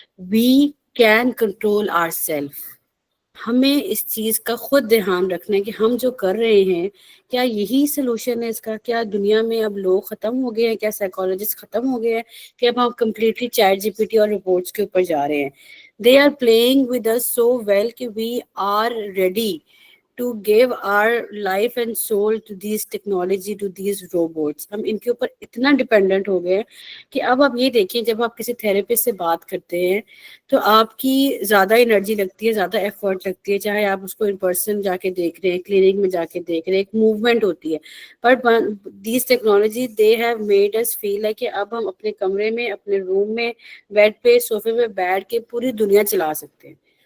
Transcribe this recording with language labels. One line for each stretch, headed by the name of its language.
English: We can control our self.
Urdu: ہمیں اس چیز کا خود دھیان رکھنا ہے کہ ہم جو کر رہے ہیں کیا یہی سلوشن ہے اس کا. کیا دنیا میں اب لوگ ختم ہو گئے ہیں, کیا سائیکالوجسٹ ختم ہو گئے ہیں کہ اب ہم completely chat جی P T اور رپورٹس کے اوپر جا رہے ہیں.
English: They are playing with us so well کہ we are ready to give our life and soul to these technology, to these robots.
Urdu: ہم ان کے اوپر اتنا ڈپینڈنٹ ہو گئے ہیں کہ اب آپ یہ دیکھیں جب آپ کسی تھراپسٹ سے بات کرتے ہیں تو آپ کی زیادہ انرجی لگتی ہے, زیادہ ایفرٹ لگتی ہے, چاہے آپ اس کو ان پرسن جا کے دیکھ رہے ہیں, کلینک میں جا کے دیکھ رہے ہیں, ایک موومنٹ ہوتی ہے. But
English: these technology they have made us feel
Urdu: ہے کہ اب ہم اپنے کمرے میں, اپنے روم میں, بیڈ پہ, صوفے پہ بیٹھ کے پوری دنیا چلا سکتے ہیں.